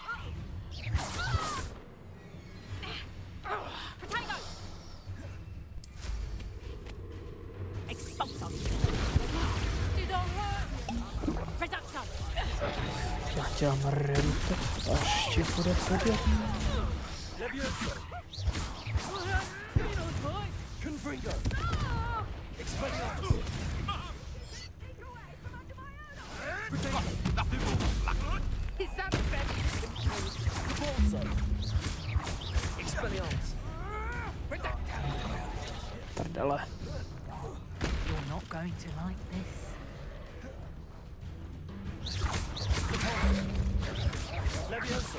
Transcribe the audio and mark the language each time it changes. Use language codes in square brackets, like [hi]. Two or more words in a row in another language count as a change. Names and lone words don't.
[en] Potato! Expulso! Reduction! [cs] Já dělám rente, až ti bude chodit. Levioso! Confringo! Expelliarmus! Cabalso! Expelliarmus! Prdele. [en] You're not going to like this. Levioso!